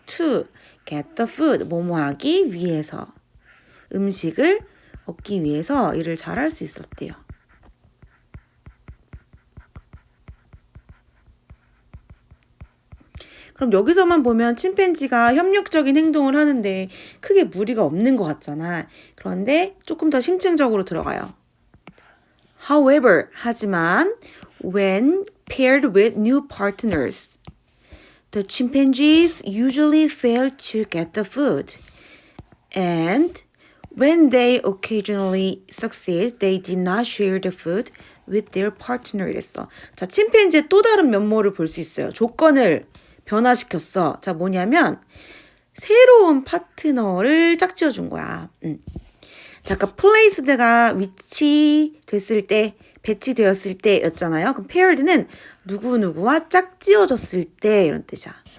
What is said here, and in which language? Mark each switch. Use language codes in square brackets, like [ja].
[en] to get the food [ko] 뭐뭐 하기 위해서 음식을 얻기 위해서 일을 잘 할 수 있었대요. 그럼 여기서만 보면 침팬지가 협력적인 행동을 하는데 크게 무리가 없는 것 같잖아. 그런데 조금 더 심층적으로 들어가요. [en] However, [ko] 하지만 [en] when paired with new partners, the chimpanzees usually fail to get the food. And when they occasionally succeed, they did not share the food with their partner. [ko] 이랬어. 자, 침팬지의 또 다른 면모를 볼 수 있어요. 조건을 변화시켰어. 자, 뭐냐면 새로운 파트너를 짝지어 준 거야. 자, 아까 placed가 위치됐을 때, 배치되었을 때였잖아요. 그럼 paired는 누구누구와 짝지어졌을 때 이런 뜻이야.